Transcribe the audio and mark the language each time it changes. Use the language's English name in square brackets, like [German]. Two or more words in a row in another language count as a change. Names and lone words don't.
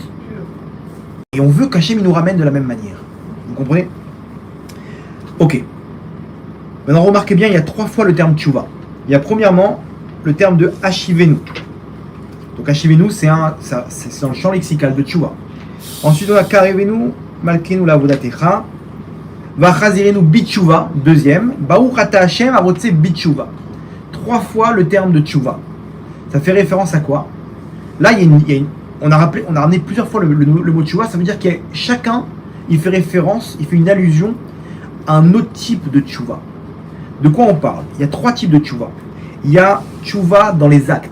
[French] Et on veut qu'Hachem, il nous ramène de la même manière. Vous comprenez? Ok. Maintenant, remarquez bien, il y a 3 fois le terme tchouva. Il y a premièrement le terme de hashivenu. Donc hashivenu, c'est dans le champ lexical de tchouva. Ensuite, on a [Hebrew] קרבנו מלכנו לעבודתך והחזירנו בתשובה, [French] deuxième, [Hebrew] ברוך אתה השם הרוצה בתשובה. [French] 3 fois le terme de tchouva. Ça fait référence à quoi? Là, on a ramené plusieurs fois le mot tchouva. Ça veut dire que chacun, il fait une allusion à un autre type de tchouva. De quoi on parle? Il y a 3 types de tchouva. Il y a tchouva dans les actes.